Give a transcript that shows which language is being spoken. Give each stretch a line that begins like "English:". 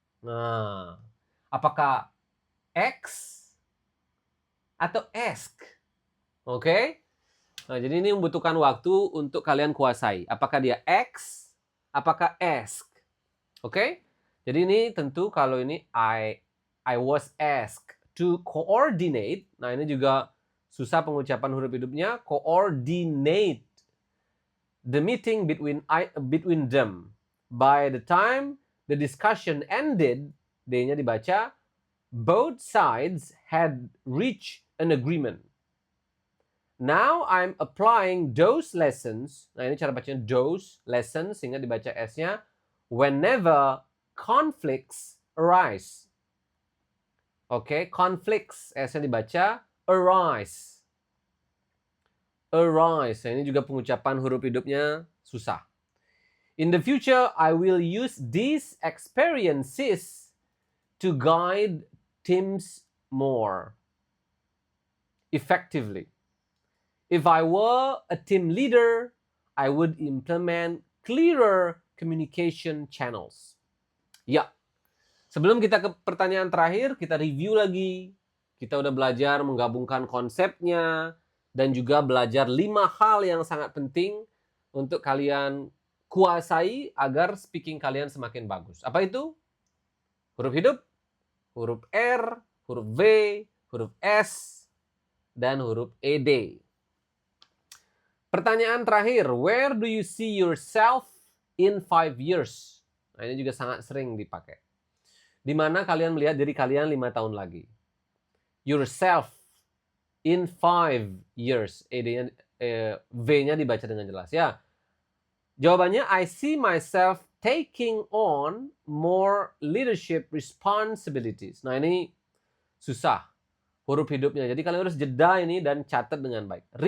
Indonesian: Nah, apakah X atau ESK? Oke? Nah, jadi ini membutuhkan waktu untuk kalian kuasai. Apakah dia X, apakah ESK? Oke? Jadi ini tentu kalau ini
English: I was asked to coordinate.
Indonesian: Nah, ini juga susah pengucapan huruf hidupnya.
English: Coordinate the meeting between them. By the time the discussion ended,
Indonesian: D-nya dibaca,
English: both sides had reached an agreement. Now I'm applying those lessons.
Indonesian: Nah, ini cara bacanya
English: those lessons
Indonesian: sehingga dibaca S-nya
English: whenever conflicts arise.
Indonesian: Oke, conflicts S-nya dibaca arise. Arise. Nah, ini juga pengucapan huruf hidupnya susah.
English: In the future, I will use these experiences to guide teams more effectively. If I were a team leader, I would implement clearer communication channels.
Indonesian: Ya, sebelum kita ke pertanyaan terakhir, kita review lagi. Kita udah belajar menggabungkan konsepnya dan juga belajar 5 hal yang sangat penting untuk kalian kuasai agar speaking kalian semakin bagus. Apa itu? Huruf hidup, huruf R, huruf V, huruf S, dan huruf ED. Pertanyaan terakhir,
English: where do you see yourself in 5 years?
Indonesian: Nah, ini juga sangat sering dipakai. Di mana kalian melihat diri kalian 5 tahun lagi.
English: Yourself in 5 years.
Indonesian: V-nya dibaca dengan jelas ya.
English: Jawabannya, I see myself taking on more leadership responsibilities.
Indonesian: Nah, ini susah huruf hidupnya. Jadi kalian harus jeda ini dan catat dengan baik.